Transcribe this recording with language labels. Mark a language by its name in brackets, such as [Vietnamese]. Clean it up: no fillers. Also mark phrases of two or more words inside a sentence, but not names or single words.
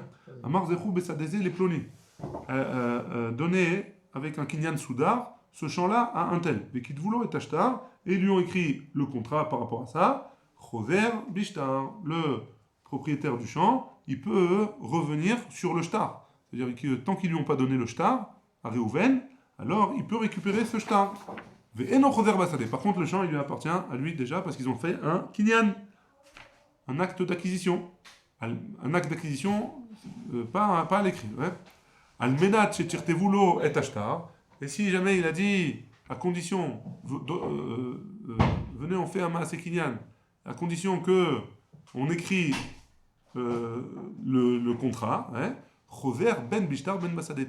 [Hebrew] אמר זכו בשדה זו [French] les ploni. Donner avec un kinyan soudar ce champ-là à un tel. Mais [Hebrew] כתבו לו את השטר, [French] et ils lui ont écrit le contrat par rapport à ça. [Hebrew] חוזר בשטר, [French] le propriétaire du champ, il peut revenir sur le shtar. C'est-à-dire que tant qu'ils lui ont pas donné le shtar à Réhouven, alors il peut récupérer ce shtar. [Hebrew] ואינו חוזר בשדה. [French] Par contre, le champ, il lui appartient à lui déjà parce qu'ils ont fait un kinyan, un acte d'acquisition. Un acte d'acquisition, pas à l'écrit. Ouais. [Hebrew] על מנת שתכתבו לו את השטר. [French] Et si jamais il a dit, à condition, venez on fait un [Hebrew] מעשה קנין, [French] à condition que on écrit le contrat, hein, [Hebrew] חוזר בין בשטר בין בשדה.